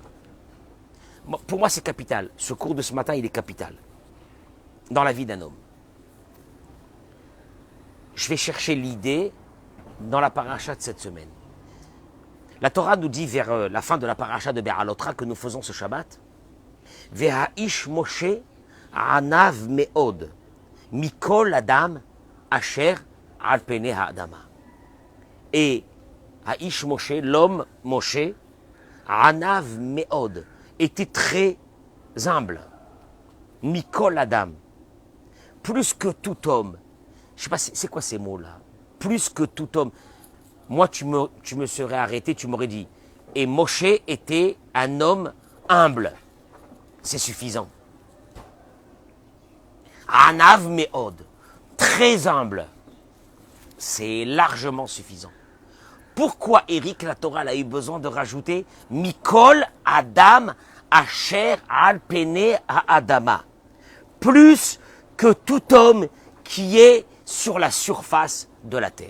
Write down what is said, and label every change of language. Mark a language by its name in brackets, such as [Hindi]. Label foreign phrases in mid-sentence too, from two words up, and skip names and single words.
[French] Pour moi, c'est capital. Ce cours de ce matin, il est capital dans la vie d'un homme. Je vais chercher l'idée dans la paracha de cette semaine. La Torah nous dit vers la fin de la paracha de Be'alotra que nous faisons ce Shabbat, [Hebrew] והאיש משה ענו מאד מכל האדם אשר על פני האדמה. [French] Et [Hebrew] האיש משה, [French] l'homme Moshe, [Hebrew] ענו מאד, [French] était très humble. [Hebrew] מכל אדם, [French] plus que tout homme. Je ne sais pas, c'est quoi ces mots-là? Plus que tout homme. Moi, tu me serais arrêté, tu m'aurais dit. Et Moshe était un homme humble. C'est suffisant. [Hebrew] ענו מאד, [French] très humble. C'est largement suffisant. Pourquoi, Eric, la Torah a eu besoin de rajouter [Hebrew] מכל אדם אשר על פני האדמה? [French] Plus que tout homme qui est sur la surface de la terre.